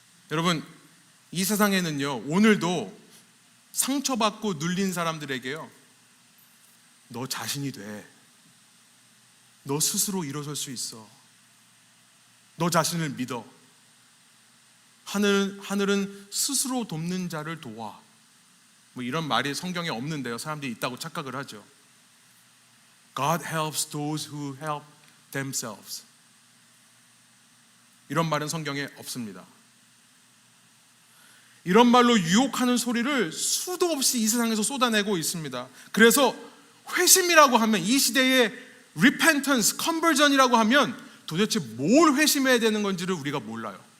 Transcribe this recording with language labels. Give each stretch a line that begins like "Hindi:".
Korean: 여러분, 이 세상에는요, 오늘도 상처받고 눌린 사람들에게요, 너 자신이 돼. 너 스스로 일어설 수 있어. 너 자신을 믿어. 하늘은 스스로 돕는 자를 도와. 뭐 이런 말이 성경에 없는데요, 사람들이 있다고 착각을 하죠.
English: God helps those who help themselves.
Korean: 이런 말은 성경에 없습니다. 이런 말로 유혹하는 소리를 수도 없이 이 세상에서 쏟아내고 있습니다. 그래서 회심이라고 하면, 이 시대의 repentance, conversion이라고 하면 도대체 뭘 회심해야 되는 건지를 우리가 몰라요.